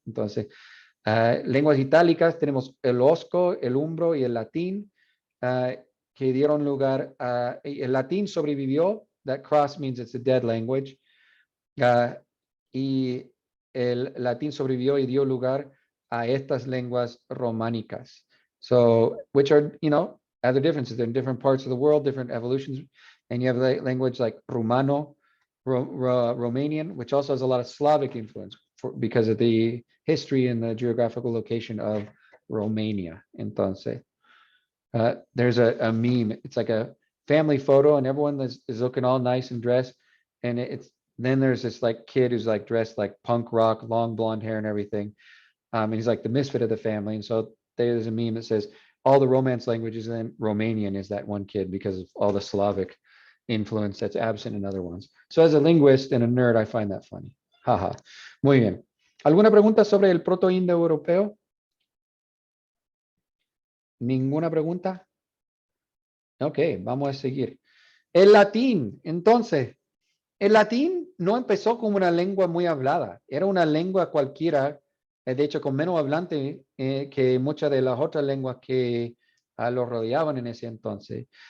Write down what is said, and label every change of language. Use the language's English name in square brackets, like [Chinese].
[Spanish] Entonces, lenguas itálicas tenemos el osco, el umbro y el latín, que dieron lugar a, el latín sobrevivió, [English] that cross means it's a dead language, [Spanish] y el latín sobrevivió y dio lugar a estas lenguas románicas. [English] So, which are, other differences. They're in different parts of the world, different evolutions. And you have language like Rumano, Romanian, which also has a lot of Slavic influence because of the history and the geographical location of Romania. Entonces, there's a meme. It's like a family photo and everyone is looking all nice and dressed. And then there's this like kid who's like dressed like punk rock, long blonde hair and everything. And he's like the misfit of the family. And so there's a meme that says all the Romance languages, and then Romanian is that one kid because of all the Slavic influence that's absent in other ones. So as a linguist and a nerd, I find that funny. [Spanish] Jaja. Muy bien. ¿Alguna pregunta sobre el proto-indoeuropeo? ¿Ninguna pregunta? Ok, vamos a seguir. El latín, entonces, el latín no empezó como una lengua muy hablada, era una lengua cualquiera, de hecho con menos hablante que muchas de las otras lenguas que lo rodeaban en ese entonces.